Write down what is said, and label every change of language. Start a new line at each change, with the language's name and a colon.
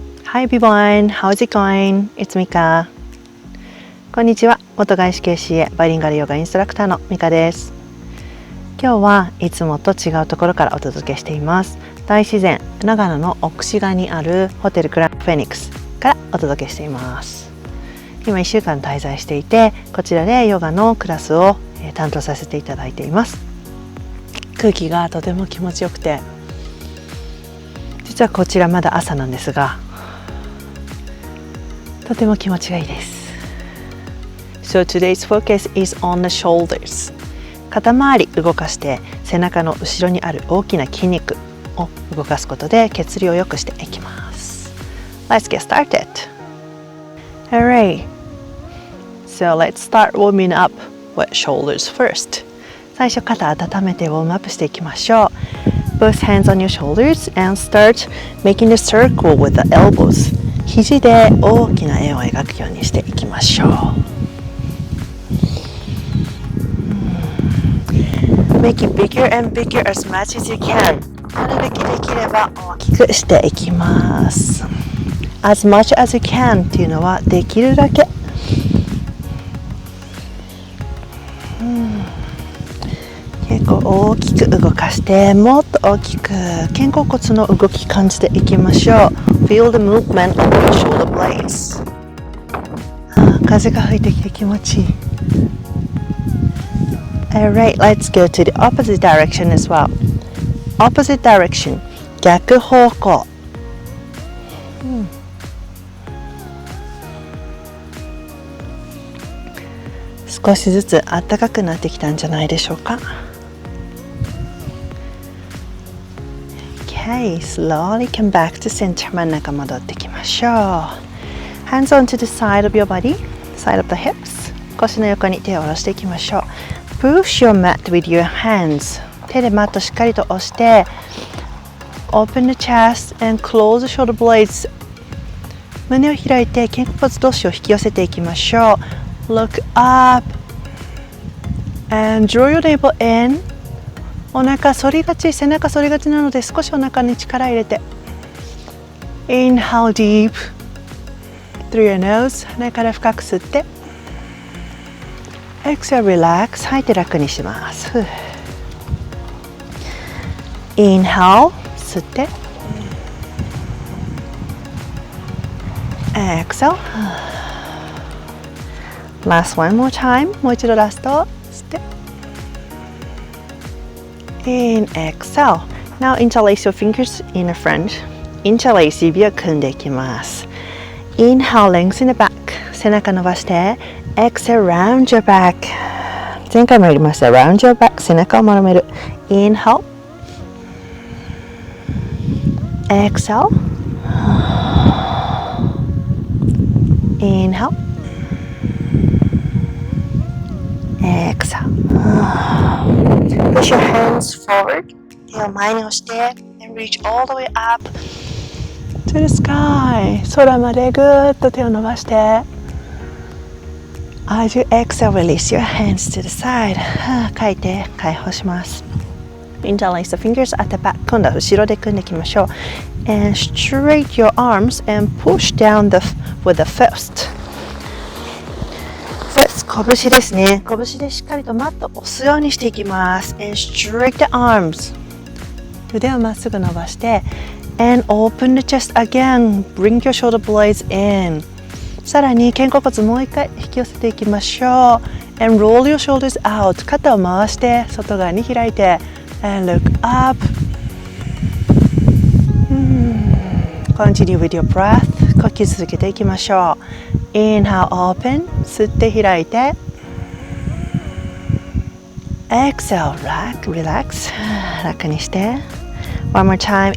English: Hi everyone, how's it going? It's Mika.
Japanese: こんにちは。元外資系CAバイリンガルヨガインストラクターのMikaです。今日はいつもと違うところからお届けしています。大自然、長野の奥志賀にあるホテルグランフェニックスからお届けしています。今1週間滞在していて、こちらでヨガのクラスを担当させていただいています。空気がとても気持ちよくて、実はこちらまだ朝なんですが、とても気持ちがいいです。
English: So today's focus is on the shoulders.
Japanese: 肩周り動かして背中の後ろにある大きな筋肉を動かすことで血流を良くしていきます。
English: Let's get started. Alright. So let's start warming up with shoulders first.
Japanese: 最初肩温めてウォームアップしていきましょう。
English: Both hands on your shoulders and start making a circle with the elbows.
Japanese: 肘で大きな円を描くようにしていきましょう。
English: Make it bigger and bigger as much as you can.
Japanese: なるべくできれば大きくしていきます。
English: As much as you can
Japanese: っていうのはできるだけ。結構大きく動かして、もっと大きく肩甲骨の動き感じていきましょう。
English: Feel the movement of your shoulder blades.
Japanese: 風が吹いてきて気持ちいい。
English: Alright, let's go to the opposite direction as well. Opposite direction.
Japanese: 逆方向。少しずつ暖かくなってきたんじゃないでしょうか。
English: Okay, slowly come back to center.
Japanese: 真ん中戻ってきましょう。
English: Hands on to the side of your body, side of the hips.
Japanese: 腰の横に手を下ろしていきましょう。
English: Push your mat with your hands.
Japanese: 手でマットしっかりと押して
English: Open the chest and close the shoulder blades.
Japanese: 胸を開いて肩甲骨同士を引き寄せていきましょう。
English: Look up and draw your navel in.
Japanese: お腹反りがち、背中反りがちなので少しお腹に力入れて
English: Inhale deep through your nose.
Japanese: 鼻から深く吸って
English: Exhale, relax.
Japanese: 吐いて楽にします。
English: Inhale
Japanese: 吸って
English: Exhale. Last one more time.
Japanese: もう一度ラスト吸って
English: In exhale. Now interlace your fingers in the front. Interlace
Japanese: 指を組んでいきます。
English: Inhale, lengthen the back.
Japanese: 背中伸ばして
English: Exhale, round your back.
Japanese: 前回もやりました。
English: Round your back.
Japanese: 背中を丸める。
English: Inhale. Exhale. Inhale. Exhale. Push your hands forward.
Japanese: 手を前に押して
English: and reach all the way up to the sky.
Japanese: 空までぐーっと手を伸ばして
English: As you exhale, release your hands to the side.
Japanese: 書いて解放します。
English: Interlace the fingers at the back.
Japanese: 今度は後ろで組んでいきましょう。
English: And straight your arms and push down with the fist.
Japanese: 拳ですね。拳でしっかりとマットを押すようにしていきます。
English: And straight the arms.
Japanese: 腕をまっすぐ伸ばして
English: And open the chest again. Bring your shoulder blades in.
Japanese: さらに肩甲骨もう一回引き寄せていきましょう。
English: And roll your shoulders out.
Japanese: 肩を回して外側に開いて
English: And look up. Continue with your breath.
Japanese: 呼吸続けていきましょう。
English: Inhale, open.
Japanese: 吸って開いて
English: Exhale, relax.
Japanese: 楽にして
English: One more time.